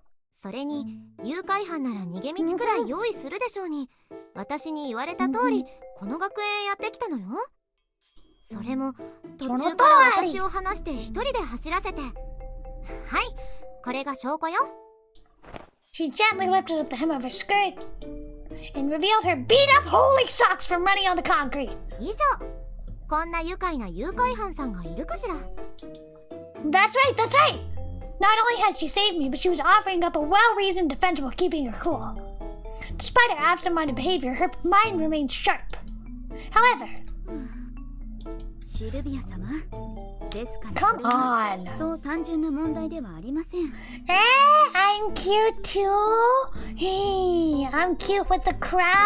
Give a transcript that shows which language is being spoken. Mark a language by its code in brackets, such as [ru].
[ja] それに誘拐犯なら逃げ道くらい用意するでしょうに、私に言われた通りこの学園へやってきたのよ。それも途中から私を離して一人で走らせて。はい、これが証拠よ。 [en] She gently lifted up the hem of her skirt and revealed her beat-up holy socks from running on the concrete. [ja] 以上。こんな愉快な誘拐犯さんがいるかしら。 [en] That's right, that's right! Not only had she saved me, but she was offering up a well-reasoned defense while keeping her cool. Despite her absent-minded behavior, her mind remained sharp. However... [ja] シルビア様ですから [en] Come on! [ja] そう単純な問題ではありません。 [en] I'm cute too! Hey, I'm cute with the crown!